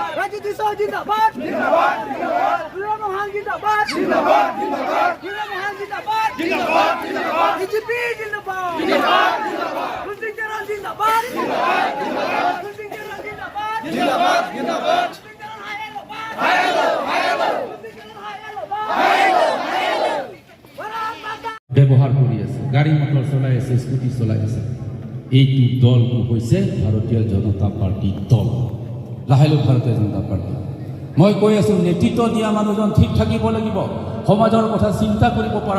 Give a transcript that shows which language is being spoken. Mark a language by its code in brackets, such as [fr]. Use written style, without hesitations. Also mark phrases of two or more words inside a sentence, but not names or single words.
[hi] राजू सिसो जिंदाबाद जिंदाबाद जिंदाबाद मोहन जिंदाबाद जिंदाबाद जिंदाबाद मोहन जिंदाबाद जिंदाबाद जिंदाबाद बीजेपी जिंदाबाद जिंदाबाद जिंदाबाद लूजिंग तेहरान जिंदाबाद जिंदाबाद जिंदाबाद लूजिंग तेहरान जिंदाबाद जिंदाबाद जिंदाबाद [as] ব্যৱহাৰ কৰি আছে গাড়ী মটৰ চলাই আছে স্কুটি চলাই আছে এইটো দলটো হৈছে ভাৰতীয় জনতা পাৰ্টীৰ দল লাহেলুক ভাৰতীয় জনতা পাৰ্টী মই কৈ আছোঁ নেতৃত্ব দিয়া মানুহজন ঠিক থাকিব লাগিব সমাজৰ কথা চিন্তা কৰিব পৰা